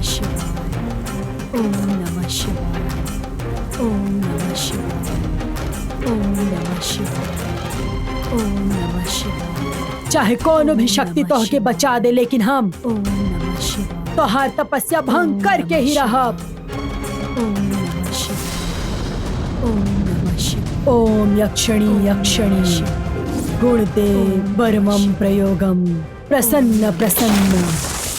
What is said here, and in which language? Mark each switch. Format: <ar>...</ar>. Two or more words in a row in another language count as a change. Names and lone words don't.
<sa>शिवाय। ओम नमः शिवाय। ओम नमः शिवाय। ओम नमः शिवाय।</sa> <bho>चाहे कौन भी शक्ति तोह के बचा दे, लेकिन हम</bho> <sa>ओम नमः शिवाय</sa> <bho>तोहार तपस्या भंग करके ही रहब।</bho> <sa>ओम नमः शिवाय। ओम नमः शिवाय। ओम यक्षणी यक्षणी गुणदेव परमं प्रयोगम प्रसन्न प्रसन्न</sa>